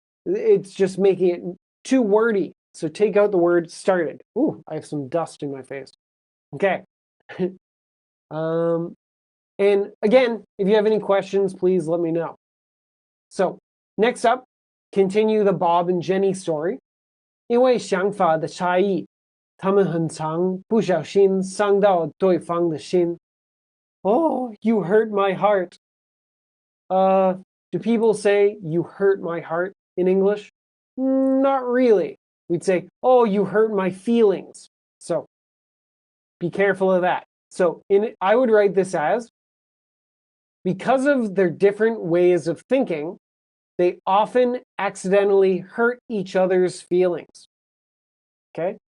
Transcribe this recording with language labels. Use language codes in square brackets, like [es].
[en] It's just making it too wordy. So take out the word started. Ooh, I have some dust in my face. Okay. And again, if you have any questions, please let me know. So next up, continue the Bob and Jenny story. [zh] 因为想法的差异，他们很常不小心伤到对方的心。 [en] Oh, you hurt my heart. Do people say you hurt my heart in English? Not really. We'd say, oh, you hurt my feelings. So be careful of that. So I would write this as, because of their different ways of thinking, they often accidentally hurt each other's feelings. Okay?